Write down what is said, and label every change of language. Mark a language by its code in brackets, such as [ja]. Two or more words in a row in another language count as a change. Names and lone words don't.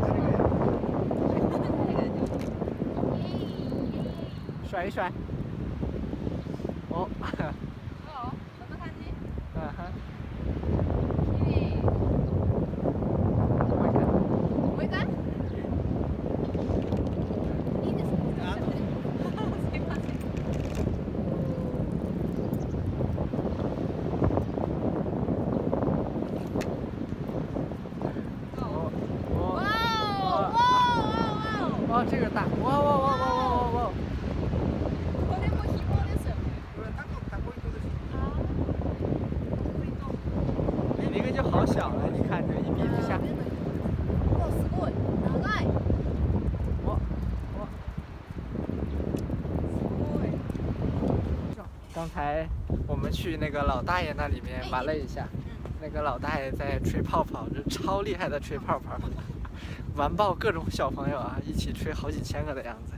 [zh] 甩一甩。哦。哦，怎么看你？嗯哼。回甘。 [ja] いいですね。すいません。 [zh] 哦，这个大，哇哇哇哇哇哇哇！ [ja] これも紐ですよね。 [zh] 你那个就好小了，你看着一比之下。哇， [ja] すごい。長い。 [zh] 哇哇！ [ja] すごい。 [zh] 刚才我们去那个老大爷那里面玩了一下，那个老大爷在吹泡泡，这超厉害的吹泡泡。完爆各种小朋友啊，一起吹好几千个的样子。